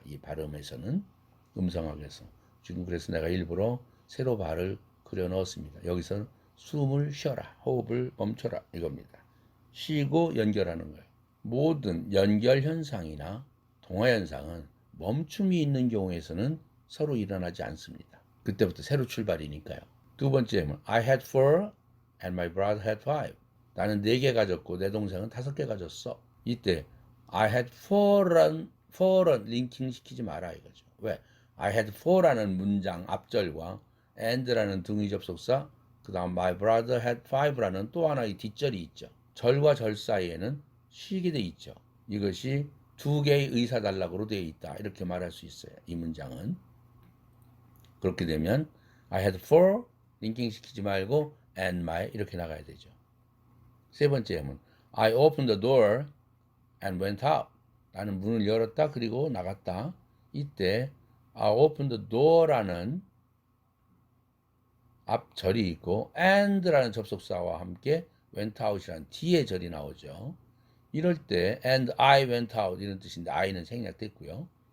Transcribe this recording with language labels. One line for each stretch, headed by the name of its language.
Korean: 이 발음에서는 음성학에서 지금 그래서 내가 일부러 세로 발을 그려 넣었습니다. 여기서 숨을 쉬어라, 호흡을 멈춰라 이겁니다. 쉬고 연결하는 거예요. 모든 연결 현상이나 동화 현상은 멈춤이 있는 경우에서는 서로 일어나지 않습니다. 그때부터 새로 출발이니까요. 두 번째는
English: I had 4 and my brother had 5.
Korean: 나는 4개 가졌고 내 동생은 5개 가졌어. 이때
English: I had 4
Korean: 란 링킹 시키지 마라 이거죠. 왜? I had 4라는 문장 앞절과 and라는 등위 접속사, 그 다음 my brother had five라는 또 하나의 뒷절이 있죠. 절과 절 사이에는 쉬게 돼 있죠. 이것이 두 개의 의사단락으로 되어 있다. 이렇게 말할 수 있어요. 이 문장은. 그렇게 되면
English: I had four
Korean: 링킹 시키지 말고 and my 이렇게 나가야 되죠. 세 번째 예문
English: I opened the door and went out.
Korean: 나는 문을 열었다 그리고 나갔다. 이때
English: I opened the door
Korean: 라는 앞절이 있고 and라는 접속사와 함께 went out이라는 뒤에 절이 나오죠. 이럴 때
English: and I went out
Korean: 이런 뜻인데 I는 생략됐고요.